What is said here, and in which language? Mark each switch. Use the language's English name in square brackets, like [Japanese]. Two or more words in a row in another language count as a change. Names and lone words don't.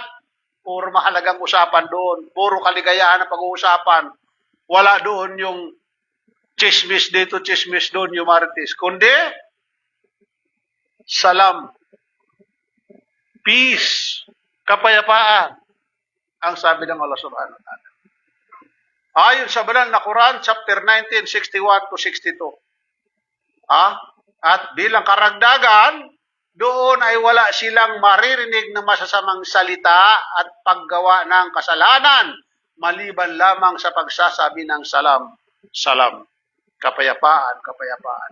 [Filipino] Puro mahalagang usapan doon. Puro kaligayahan na pag-uusapan. Wala doon yung chismis dito, chismis doon, yung marites. Kundi, salam, peace, kapayapaan, ang sabi ng Allah [Arabic] سبحانه وتعالى. [Filipino] Ayon sa banal na Quran, chapter 19, 61 to 62. At bilang karagdagan, doon ay wala silang maririnig na masasamang salita at paggawa ng kasalanan, maliban lamang sa pagsasabi ng salam, salam, kapayapaan, kapayapaan.